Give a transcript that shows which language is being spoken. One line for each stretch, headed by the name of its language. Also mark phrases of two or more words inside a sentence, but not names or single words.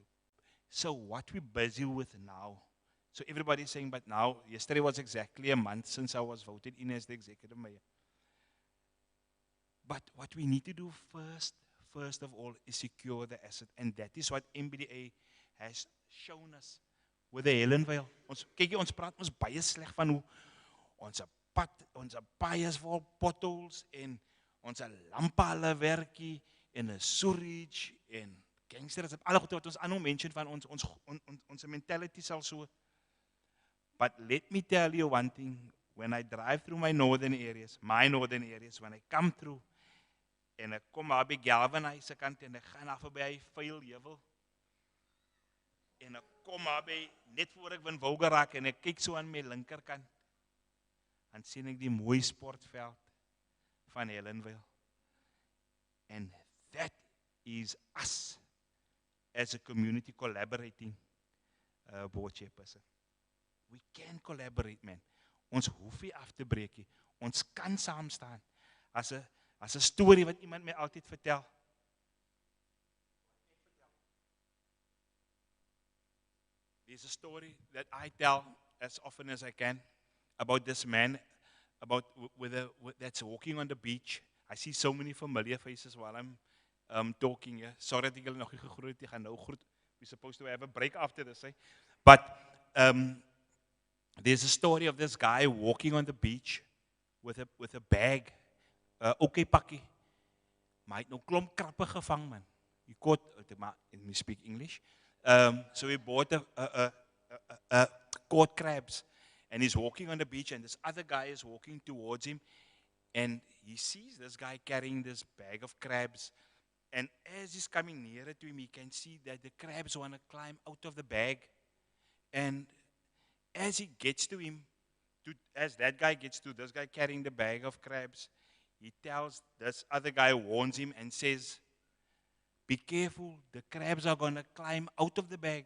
English: So what we're busy with now, so everybody's saying, but now, yesterday was exactly a month since I was voted in as the executive mayor. But what we need to do first of all, is secure the asset. And that is what MBDA has shown us with the Helenvale.
Afrikaans: Kyk, ons praat ons baie sleg van hoe ons paaie is vol potholes en ons lampe hulle werkie en 'n sewage en gangsters, alle goed wat ons aanhou mention van ons mentality sal so.
English: But let me tell you one thing, when I drive through my northern areas, when I come through,
Afrikaans: en ek kom daar by Galvanhuis se kant en ek gaan af by Vuil Heuwel, en ek kom daar by, net voor ek van Wouga raak, en ek kyk so aan my linkerkant, dan sien ek die mooi sportveld van Helenville.
English: And that is us as a community collaborating, board chairperson. We can collaborate, man.
Afrikaans: Ons hoef nie af te breek nie. Ons kan saam staan. As 'n storie wat iemand my altyd vertel.
English: There's a story that I tell as often as I can about this man, that's walking on the beach. I see so many familiar faces while I'm talking here.
Afrikaans: Sorry dat ek julle nog nie gegroet het, ek gaan nou groet.
English: We're supposed to have a break after this, eh? But there's a story of this guy walking on the beach with a bag,
Afrikaans: okay pakkie. Maar hy het nou klomp krappe gevang, man.
English: He caught, let me speak English. So he bought caught crabs, and he's walking on the beach, and this other guy is walking towards him, and he sees this guy carrying this bag of crabs, and as he's coming nearer to him, he can see that the crabs want to climb out of the bag, and as he gets to him, as that guy gets to this guy carrying the bag of crabs, he tells this other guy, warns him and says, be careful, the crabs are going to climb out of the bag.